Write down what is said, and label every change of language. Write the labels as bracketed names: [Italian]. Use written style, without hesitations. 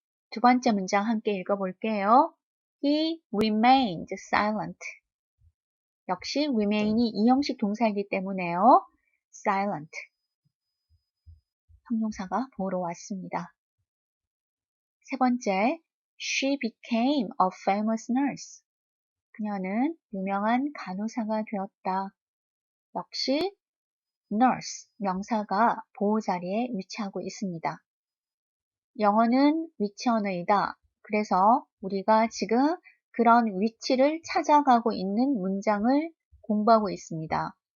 [Korean] 두 번째 문장 함께 읽어볼게요. [English] He remained silent. [Korean] 역시 remain이 이형식 동사이기 때문에요. [English] silent. [Korean] 형용사가 보러 왔습니다. 세 번째, [English] she became a famous nurse. [Korean] 그녀는 유명한 간호사가 되었다. 역시 nurse, 명사가 보호 자리에 위치하고 있습니다. 영어는 위치 언어이다. 그래서 우리가 지금 그런 위치를 찾아가고 있는 문장을 공부하고 있습니다.